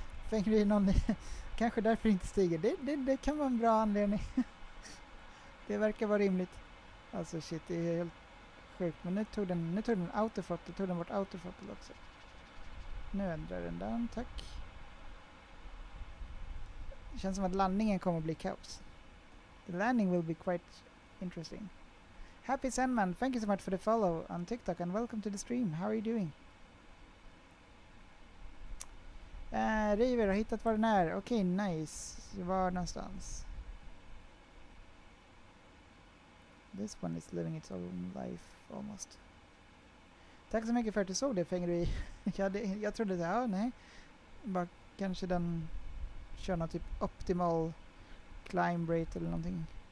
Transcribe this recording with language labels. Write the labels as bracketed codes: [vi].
[sv] Tänker någon kanske därför inte stiger. Det kan vara en bra anledning. Det verkar vara rimligt. Alltså shit, det är helt sjukt. Men nu tog den autothrottle, tog den bort autothrottle också. Nu ändrar den där, tack. Det känns som att landningen kommer att bli kaos. [en] The landing will be quite interesting. Happy Sandman, thank you so much for the follow on TikTok and welcome to the stream. How are you doing? [sv] River har hittat var den är. Okej, nice. Var någonstans? [en] This one is living its own life almost. [sv] Tack så mycket för att du såg det, Fengri. Jag trodde det, ja, nej. Bara kanske den kör någon typ optimal climb rate eller någonting.